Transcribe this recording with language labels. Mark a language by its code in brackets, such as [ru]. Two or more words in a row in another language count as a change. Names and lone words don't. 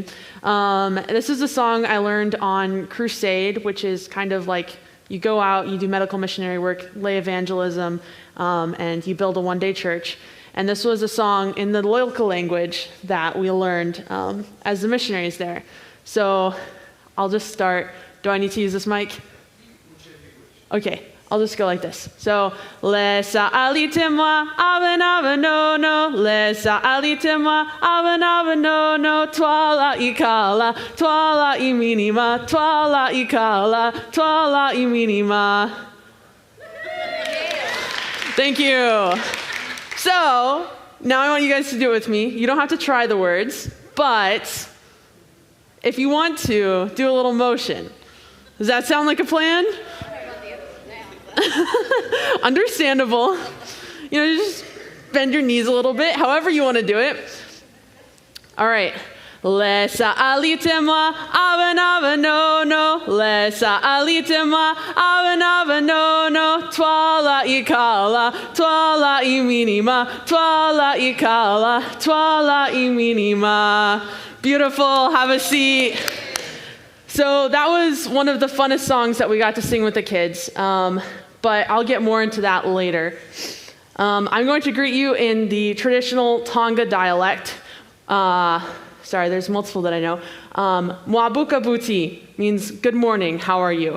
[en] This is a song I learned on Crusade, which is kind of like you go out, you do medical missionary work, lay evangelism, and you build a one-day church. And this was a song in the local language that we learned as the missionaries there. So I'll just start. Do I need to use this mic? Okay. I'll just go like this. So, [bem] Lesa alitemwa, aven no no. Lesa alitemwa, aven no no. Twala ikala, twala iminima, twala ikala, twala iminima. [en] Thank you. So, now I want you guys to do it with me. You don't have to try the words, but if you want to, do a little motion. Does that sound like a plan? Understandable. You know, just bend your knees a little bit, however you want to do it. All right. [bem] Lesa alitemwa, aven no no. Lesa alitemwa, aven no no. Twala ikala, twala iminima, twala ikala, twala iminima. [en] Beautiful. Have a seat. So that was one of the funnest songs that we got to sing with the kids. But I'll get more into that later. I'm going to greet you in the traditional Tonga dialect. Sorry, there's multiple that I know. [toi] Mwabuka buti [en] means good morning, how are you?